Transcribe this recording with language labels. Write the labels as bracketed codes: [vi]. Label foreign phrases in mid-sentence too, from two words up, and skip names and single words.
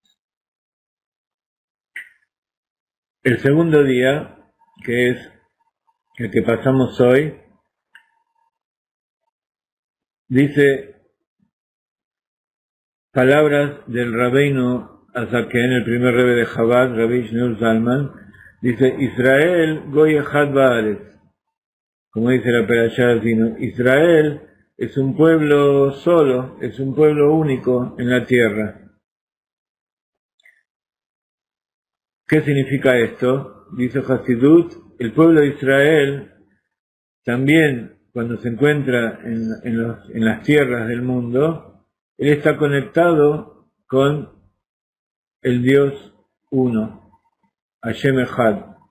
[es] El segundo día, que es el que pasamos hoy, dice palabras del Rabbeinu Azaken, el primer rebe de Chabad, Rabbi Shneur Zalman, dice, [he] ישראל גוי אחד בארץ. [es] Como dice la Perashá Azinu, Israel es un pueblo solo, es un pueblo único en la tierra. ¿Qué significa esto? Dice Hasidut, el pueblo de Israel también cuando se encuentra en las tierras del mundo, él está conectado con el Dios uno, [he] השם אחד.